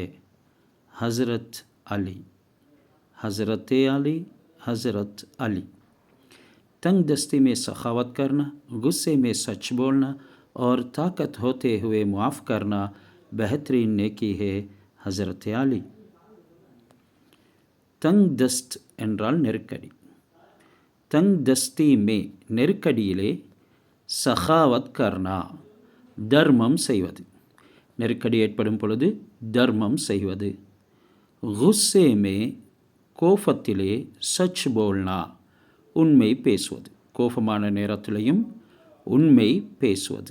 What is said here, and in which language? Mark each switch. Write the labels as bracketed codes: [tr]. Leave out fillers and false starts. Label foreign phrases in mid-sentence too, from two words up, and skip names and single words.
[hi] हज़रत अली, हज़रत अली, हज़रत अली। तंग दस्ती में सखावत करना, गुस्से में सच बोलना और ताकत होते हुए मुआफ़ करना बेहतरीन नेकी है। [ta] हज़रत अली। [hi] तंग दस्त [ta] என்றால் நெருக்கடி. [hi] तंग दस्ती में [ta] நெருக்கடியிலே, [hi] सखावत करना [ta] தர்மம் செய்வது, நெருக்கடி ஏற்படும் பொழுது தர்மம் செய்வது. [hi] गुस्से में [ta] கோபத்திலே [hi] सच बोलना [ta] உண்மை பேசுவது, கோபமான நேரத்திலையும் உண்மை பேசுவது.